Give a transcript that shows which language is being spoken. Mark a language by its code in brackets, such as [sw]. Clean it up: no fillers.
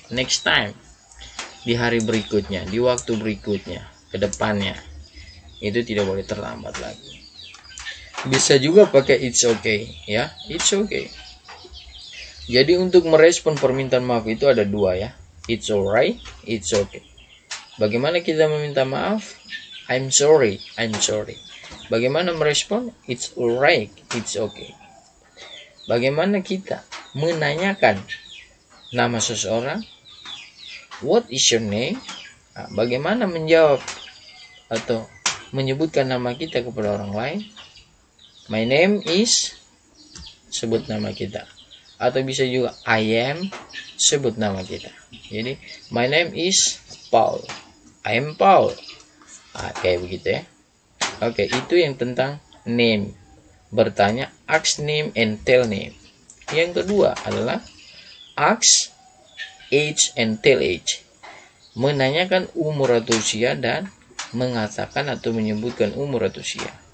[en] Next time, [id] di hari berikutnya, di waktu berikutnya, ke depannya, itu tidak boleh terlambat lagi. Bisa juga pakai [en] it's okay ya, it's okay. [id] Jadi untuk merespon permintaan maaf itu ada dua ya, [en] it's alright, it's okay. [id] Bagaimana kita meminta maaf? [en] I'm sorry, I'm sorry. [id] Bagaimana merespon? [en] It's alright, it's okay. [id] bagaimana kita menanyakan nama seseorang? [en] What is your name? [id] Nah, bagaimana menjawab atau menyebutkan nama kita kepada orang lain? [en] My name is, [id] sebut nama kita. Atau bisa juga [en] I am, [id] sebut nama kita. [en] Jadi my name is Paul, I am Paul. [id] Kayak begitu ya. Oke, itu yang tentang name. Bertanya, [en] ask name and tell name. [id] Yang kedua adalah [en] ask age and tell age. [id] Menanyakan umur atau usia dan mengatakan atau menyebutkan umur atau usia.